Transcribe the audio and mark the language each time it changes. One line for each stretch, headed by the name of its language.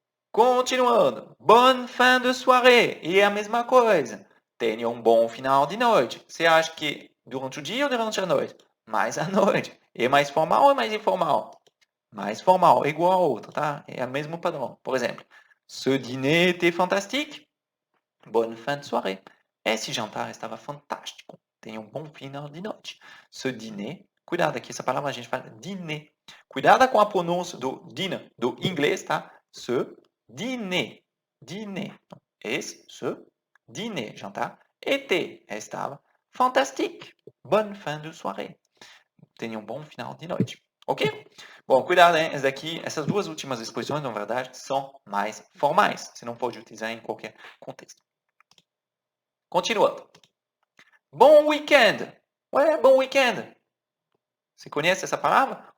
Portuguese: Continuando.
French: Bonne fin de soirée.
Portuguese: E é a mesma coisa. Tenha um bom final de noite. Você acha que durante o dia ou durante a noite? Mais à noite. É mais formal ou é mais informal? Mais formal, igual a outro, tá? É o mesmo padrão. Por exemplo,
French: ce dîner était fantastique. Bonne fin de soirée.
Portuguese: Esse jantar estava fantástico. Tenha um bom final de noite. Ce dîner, cuidado aqui, essa palavra a gente fala dîner. Cuidado com a pronúncia do dinner, do inglês, tá? Ce dîner. Dîner. Ce dîner, jantar, était, estava fantastique.
French: Bonne fin de soirée.
Portuguese: Tenha um bom final de noite. Ok? Bom, cuidado, hein? Essas duas últimas expressões, na verdade, são mais formais. Você não pode utilizar em qualquer contexto. Continuando. Bom weekend. Ué, bom weekend. Você conhece essa palavra?